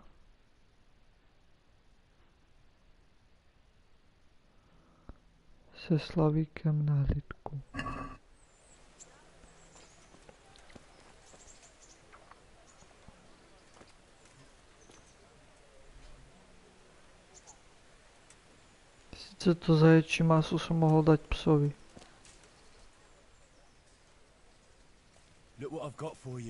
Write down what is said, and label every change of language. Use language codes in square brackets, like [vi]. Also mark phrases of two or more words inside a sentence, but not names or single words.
[cs] Se Slavíkem na hlídku. [sk] Sice to zaječí maso som mohol dať psovi. [en] Look what I've got for you.